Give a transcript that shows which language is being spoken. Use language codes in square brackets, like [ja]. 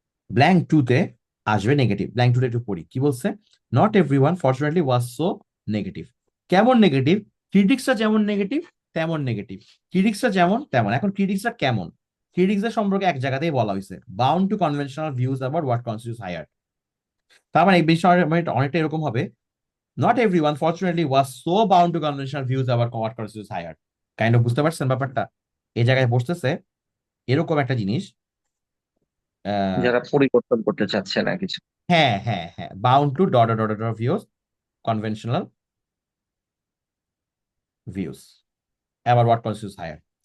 [bn] Blank টুতে আসবে negative. Blank টুতে একটু পড়ি কি বলছে। Not everyone fortunately was so negative. কেমন নেগেটিভ? ক্রিটিক্সরা যেমন নেগেটিভ তেমন নেগেটিভ। ক্রিটিক্সরা যেমন তেমন। এখন ক্রিটিক্সরা কেমন? ক্রিটিক্সদের সম্পর্কে এক জায়গাতেই বলা হয়েছে, bound to conventional views about what constitutes high art. তার মানে এই বিষয় অনেকটা এরকম হবে, [en] not everyone fortunately was so bound to conventional views about what constitutes high art। [bn] Kind of বুঝতে পারছেন ব্যাপারটা? এই জায়গায় বসতেছে এরকম একটা জিনিস। আহ, যারা পরিবর্তন করতে চাচ্ছে না কিছু। হ্যাঁ হ্যাঁ হ্যাঁ, bound to dot dot dot views, conventional views about what constitutes high art.